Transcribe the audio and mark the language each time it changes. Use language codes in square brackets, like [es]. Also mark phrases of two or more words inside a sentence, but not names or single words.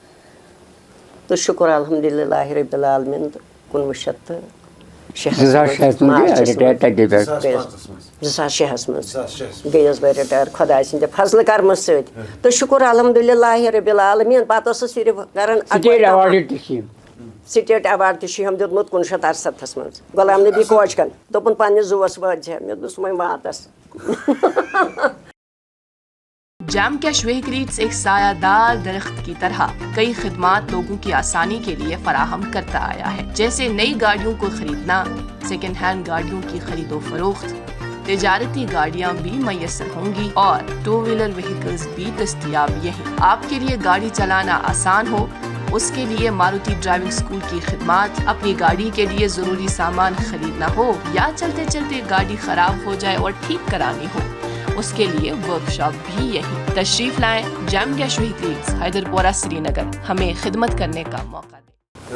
[ks] تہٕ شُکُر [ar] الحمدُاللہ رۄبِ العالمیٖن [ks] تہٕ 2006 منٛز گٔیَس بہٕ رِٹایر خۄداے سٕنٛدِ فضلہٕ کَرمہٕ سۭتۍ تہٕ شُکُر [ar] الحمدُاللہ رۄبِ العالمیٖن [ks] پَتہٕ ٲسٕس صرف کَران [en] state award [ks] تہِ چھُ ہَم دیُتمُت 1968 منٛز غلام نبی کوچکَن دوٚپُن پنٛنِس زُوَس وٲتۍزِ مےٚ دوٚپُس وۄنۍ واتَس [ur] جام کیش وہیکلز ایک سایہ دار درخت کی طرح کئی خدمات لوگوں کی آسانی کے لیے فراہم کرتا آیا ہے جیسے نئی گاڑیوں کو خریدنا [en] second hand [ur] گاڑیوں کی خرید و فروخت تجارتی گاڑیاں بھی میسر ہوں گی اور [en] 2 wheeler vehicles [ur] بھی دستیاب یہیں آپ کے لیے گاڑی چلانا آسان ہو اس کے لیے ماروتی ڈرائیونگ اسکول کی خدمات اپنی گاڑی کے لیے ضروری سامان خریدنا ہو یا چلتے چلتے گاڑی خراب ہو جائے اور ٹھیک کرانی ہو اس کے لیے ورک شاپ بھی یہی تشریف لائیں جام کیش وہیکلز حیدر پورہ سری نگر ہمیں خدمت کرنے کا موقع دیں